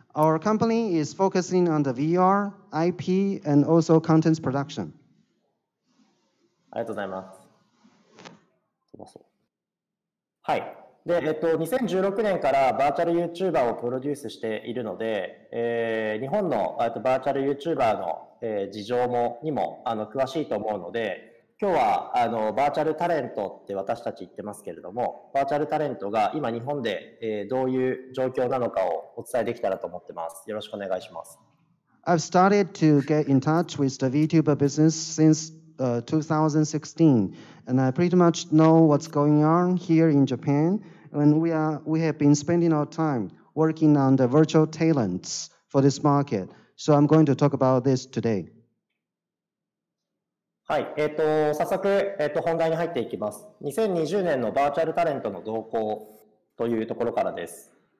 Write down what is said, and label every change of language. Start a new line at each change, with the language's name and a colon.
English: Our company is focusing on the VR, IP, and also contents production.
Japanese: ありがとうございます。はい。で、2016年からバーチャル YouTuber をプロデュースしているので、日本のバーチャル YouTuber の、事情にも詳しいと思うので、今日はバーチャルタレントって私たち言ってますけれども、バーチャルタレントが今日本で、どういう状況なのかをお伝えできたらと思ってます。よろしくお願いします。
English: I've started to get in touch with the VTuber business since 2016, and I pretty much know what's going on here in Japan. And we have been spending our time working on the virtual talents for this market. So I'm going to talk about this today.
Japanese: はい、早速、本題に入っていきます。2020年のバーチャルタレントの動向というところからです。